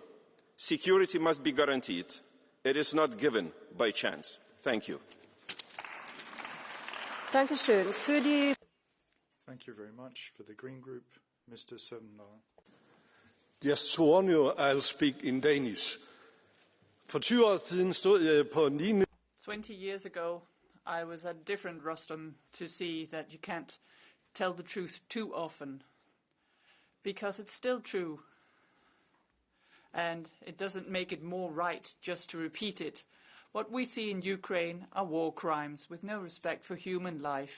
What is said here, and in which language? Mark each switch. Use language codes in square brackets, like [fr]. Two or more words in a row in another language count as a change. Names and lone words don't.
[en] Security must be guaranteed. It is not given by chance. Thank you. Thank you very much. For the Green Group, Mr. Søndergaard. Yes, sworn you, I'll speak in Danish. [da] For 20 år siden stod jeg på en lignende... [en] 20 years ago, I was at different rostrum to see that you can't tell the truth too often, because it's still true, and it doesn't make it more right just to repeat it. What we see in Ukraine are war crimes with no respect for human life.